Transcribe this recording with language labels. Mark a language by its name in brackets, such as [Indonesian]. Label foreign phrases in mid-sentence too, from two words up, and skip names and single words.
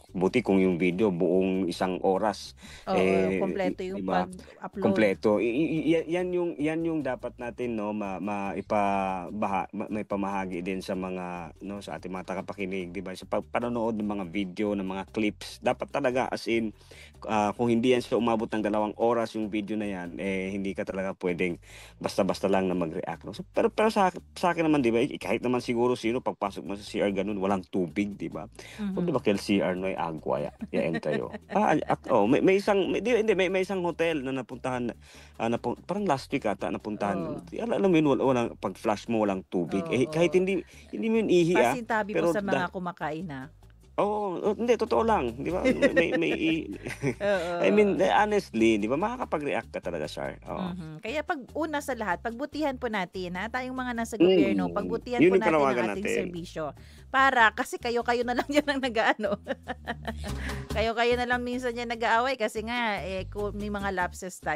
[Filipino] Buti kung yung video buong 1 oras. Oo, kompleto yung diba? pag-upload. Kompleto. Yan yung dapat natin, no, maipamahagi din sa mga, no, sa ating mga tagapakinig, di ba? Sa panonood ng mga video, ng mga clips, dapat talaga as in kung hindi yan siya umabot ng 2 oras yung video na yan, hindi ka talaga pwedeng basta-basta lang na mag-react, no? So, pero sa akin naman, di ba, kahit naman siguro sino pagpasok mo sa CR ganun, walang tubig, di ba? Kung di ba [Chavacano] kel CR no ay agua ya entayo. [Filipino] May isang hotel na napuntahan parang last week ata napuntahan. Alam mo yun, walang pag-flash mo walang tubig. Kahit hindi mo yun ihi. Pasintabi mo sa mga kumakain na. Hindi, totoo lang, di ba? [English] I mean, honestly, [Filipino] di ba, makakapag-react ka talaga, Char. Kaya una sa lahat, pagbutihan po natin, ha? Tayong mga nasa gobyerno, pagbutihan po natin ang ating serbisyo. Kasi kayo na lang yan ang nag-aano. kayo na lang minsan yan nag-aaway kasi nga, may mga lapses tayo.